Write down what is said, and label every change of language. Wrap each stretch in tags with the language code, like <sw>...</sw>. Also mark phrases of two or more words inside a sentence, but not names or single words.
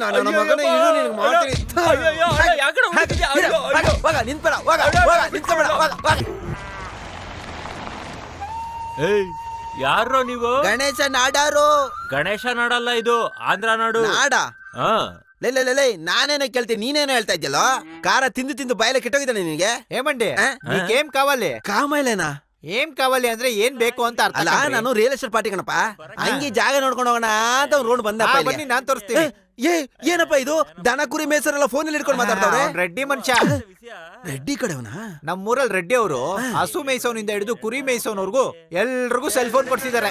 <kn>ನನ್ನ ಮಗನೇ, ಇರು ನಿನಗ್ ಮಾಡ್ತೀನಿ. ಹೋಗ, ನಿಂತ್ಬೇಡ, ಹೋಗ, ಹೋಗ, ನಿಂತ್ಕೊಬೇಡ, ಹೋಗ, ಹೋಗ. ಯಾರೋ ನೀವು? ಗಣೇಶ ನಾಡಾರು. ಗಣೇಶ ನಾಡಲ್ಲ, ಇದು ಆಂಧ್ರ ನಾಡು. ನಾಡ? ಹಾ. ಲೇ, ನಾನೇನೋ ಕೇಳ್ತೀನಿ, ನೀನೇನೋ ಹೇಳ್ತಾ ಇದ್ಯಲ್ಲೋ? ಖಾರ ತಿಂದು ತಿಂದು ಬಾಯಲ್ಲ ಕೆಟ್ಟೋಗಿದ್ದಾನೆ ನಿನಗೆ?</kn> <te>ఏమండి ఆ? నీకేం కావాలి? ಕಾಮೈಲೇನಾ? ఏం కావాలి</te> <kn>ಅಂದ್ರೆ ಏನ್ ಬೇಕು ಅಂತ ಅರ್ಥ ಅಲ್ಲ, ನಾನು</kn> <en>real estate</en> <kn>ಪಾರ್ಟಿ ಕಣಪ್ಪ. ಹಂಗೆ ಜಾಗ ನೋಡ್ಕೊಂಡು ಹೋಗೋಣ ಅಂತ ಅವ್ನು ರೋಡ್ ಬಂದ. ಬನ್ನಿ ನಾನ್ ತೋರಿಸ್ತೀನಿ. ಏನಪ್ಪ ಇದು? ದನ ಕುರಿ ಮೇಸರೆಲ್ಲ ಫೋನ್ ಅಲ್ಲಿ ಇಟ್ಕೊಂಡು ಮಾತಾಡ್ತಾವ್ರೆ. ಅವ್ನ್ ರೆಡ್ಡಿ ಮನುಷ್ಯ. ರೆಡ್ಡಿ ಕಡೆವನ? ನಮ್ಮೂರಲ್ಲಿ ರೆಡ್ಡಿ ಅವರು ಹಸು ಮೇಯ್ಸೋನಿಂದ ಹಿಡಿದು ಕುರಿ ಮೇಯ್ಸೋನವರೆಗೂ ಎಲ್ರಿಗೂ</kn> <en>cell phone</en> <kn>ಕೊಡ್ಸಿದ್ದಾರೆ.</kn>